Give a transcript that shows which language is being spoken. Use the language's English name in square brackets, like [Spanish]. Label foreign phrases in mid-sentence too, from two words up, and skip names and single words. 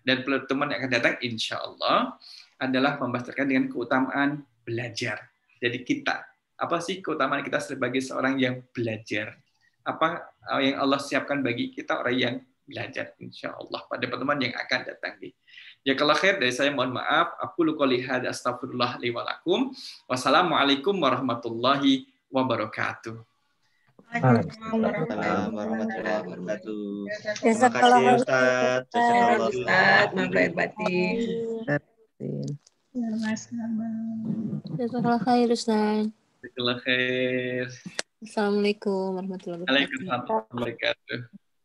[Indonesian] Dan pertemuan yang akan datang insya Allah adalah membahas terkait dengan keutamaan belajar. Jadi kita, apa sih keutamaan kita sebagai seorang yang belajar? Apa yang Allah siapkan bagi kita orang yang belajar, insya Allah pada pertemuan yang akan datang. [Arabic] جزاك الله خير, [Indonesian] dari saya mohon maaf. [Arabic] أقول قولي هذا أستغفر الله لي ولكم. والسلام عليكم ورحمة الله وبركاته. وعليكم السلام ورحمة الله وبركاته. [Indonesian] Terima Jazakallah kasih khair, Ustaz. Ustaz. Jazakallah Ustaz, maaf lahir batin. [Arabic] جزاك الله خير, Ustaz. جزاك الله خير. السلام عليكم ورحمة الله وبركاته. وعليكم السلام ورحمة الله وبركاته.